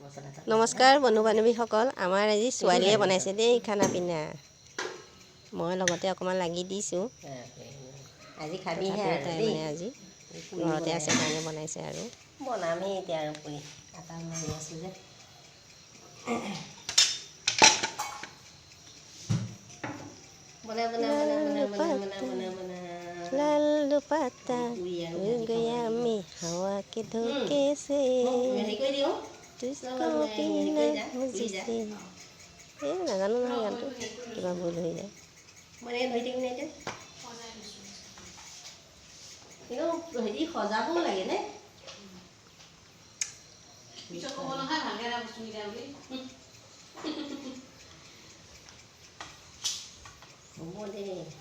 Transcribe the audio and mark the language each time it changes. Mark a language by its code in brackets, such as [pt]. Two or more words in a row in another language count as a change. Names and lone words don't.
[as] নমস্কাৰ বন্ধু বান্ধৱীসকল, আমাৰ আজি ছোৱালীয়ে বনাইছে দেই [hi] खाना पीना। [as] মই লগতে অকণমান লাগি দিছোঁ। আজি খাবি হে তাই মানে আজি ঘৰতে আছে কাৰণে বনাইছে আৰু বনামেই এতিয়া আৰু পুৰি আটা মাৰি আছোঁ যে [hi] लाल दुपट्टा उड़ गया मैं हवा के धोखे से तुझको पीना मुझसे [as] নাজানো নহয় গানটো কিবা ভুল হৈ যায় হেৰি সজাবও লাগে নে হ'ব দেই